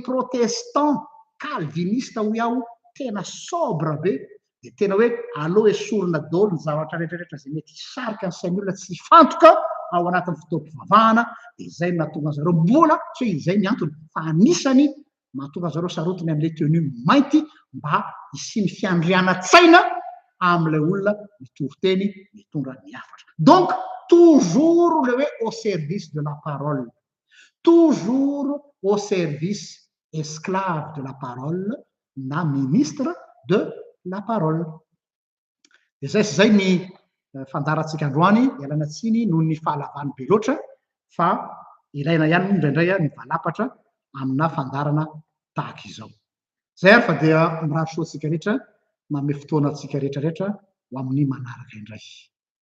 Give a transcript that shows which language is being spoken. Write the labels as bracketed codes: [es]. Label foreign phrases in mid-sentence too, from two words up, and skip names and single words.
[fr] protestant calviniste [mg] ho iaho tena sobre be de tena hoe aloha esorina daholo ny zavatra rehetrarehetra zay mety hisarika ny sain'ny olona tsy fantoka ao anatin'ny fotoam-pivavahana de zay nahatonga zareo mbola tsy hoe izay ny antony fa anisany mahatonga zareo sarotiny am'le tenue mainty mba hisy ny fiandriana-tsaina am'le olona mitory-teny mitondra ny hafatra. [fr] Donc toujours le hoe au service de la parole, toujours au service esclave de la parole na ministre de la parole. [mg] De zay sy zay ny fandarantsika androany ialana tsiny noho ny fahalavany be loatra fa ilaina ihany indraindray ny valapatra amina fandarana tahaka izao. Zay ary fa dia mirary soatsika rehetra manome fotoana atsika rehetrarehetra ho amin'ny manaraka indray.